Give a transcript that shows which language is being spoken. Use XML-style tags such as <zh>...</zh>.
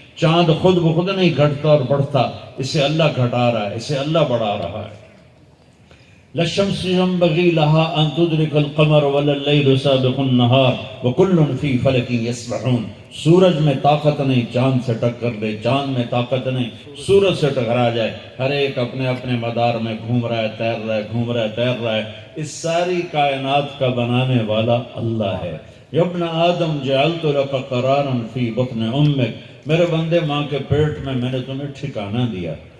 <ur>چاند خود بخود نہیں گھٹتا اور بڑھتا، اسے اللہ گھٹا رہا ہے، اسے اللہ بڑھا رہا ہے.</ur> <ar>للشمس ينبغي لها أن تدرك القمر ولا الليل سابق النهار وكل في فلك يسبحون.</ar> <ur>سورج میں طاقت نہیں چاند سے ٹکر لے، چاند میں طاقت نہیں سورج سے ٹکرا جائے. ہر ایک اپنے اپنے مدار میں گھوم رہا ہے، تیر رہا ہے، گھوم رہا ہے، تیر رہا ہے. اس ساری کائنات کا بنانے والا اللہ ہے.</ur> <ar>یا ابن آدم جعلت لك قرارا فی بطن امک،</ar> <ur>میرے بندے ماں کے پیٹ میں میں نے تمہیں ٹھکانہ دیا.</ur>